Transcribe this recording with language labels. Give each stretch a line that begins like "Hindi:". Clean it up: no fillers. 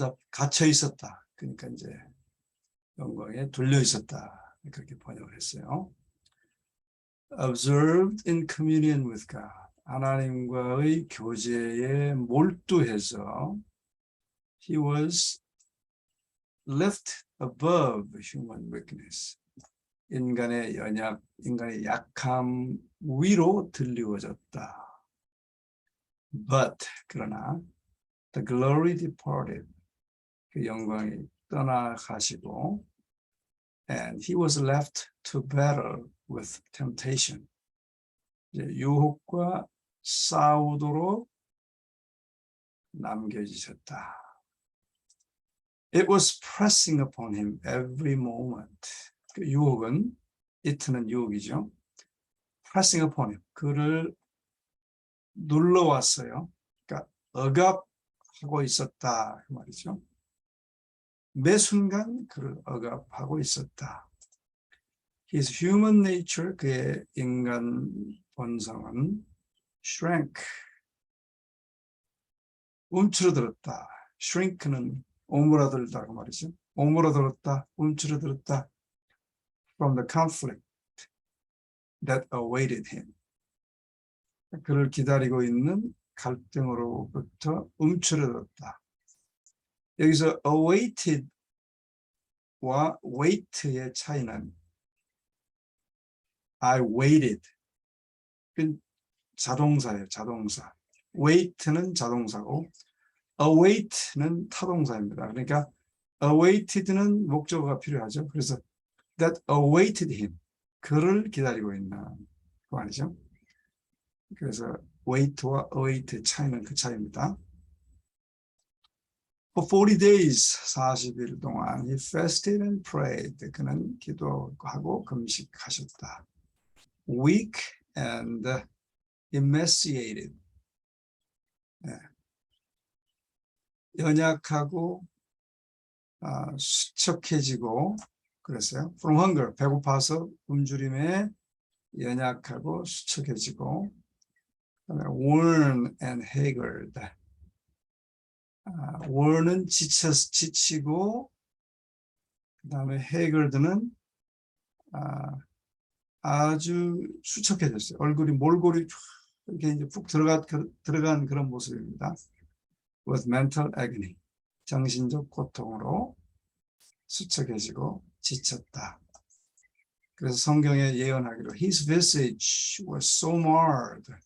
Korean: 갇혀 있었다. 그러니까 이제 영광에 둘려 있었다. 그렇게 번역을 했어요.
English: Observed in communion with God.
Korean: 하나님과의 교제에 몰두해서
English: he was left above human weakness.
Korean: 인간의 인간의 약함 위로 들리워졌다.
English: But
Korean: 그러나
English: the glory departed.
Korean: 그 영광이 떠나가시고
English: and he was left to battle with temptation.
Korean: 이제 유혹과 싸우도록 남겨지셨다.
English: It was pressing upon him every moment.
Korean: 그 유혹은, it는 유혹이죠.
English: pressing upon him.
Korean: 그를 눌러왔어요. 그러니까 억압하고 있었다. 그 말이죠. 매 순간 그를 억압하고 있었다.
English: His human nature,
Korean: 그의 인간 본성은 shrank, 움츠러들었다. shrink는 오므라들다 그 말이죠. 오므라들었다, 움츠러들었다.
English: From the conflict that awaited him.
Korean: 그를 기다리고 있는 갈등으로부터 움츠러들었다. 여기서 awaited와 wait의 차이는
English: I waited.
Korean: 그 자동사예요, 자동사. wait는 자동사고 await는 타동사입니다. 그러니까 awaited는 목적어가 필요하죠. 그래서 that awaited him. 그를 기다리고 있는 그 말이죠. 그래서 wait와 await 차이는 그 차이입니다.
English: For 40 days,
Korean: 40일 동안
English: he fasted and prayed.
Korean: 그는 기도하고 금식하셨다.
English: Weak and emaciated. 네.
Korean: 연약하고 수척해지고 그랬어요.
English: From hunger,
Korean: 배고파서 굶주림에 연약하고 수척해지고
English: worn and haggard.
Korean: worn은 지치고 그 다음에 haggard는 아주 수척해졌어요. 얼굴이 몰골이 이렇게 이제 푹 들어간 그런 모습입니다.
English: With mental agony.
Korean: 정신적 고통으로 수척해지고 지쳤다. 그래서 성경에 예언하기로
English: His visage was so marred.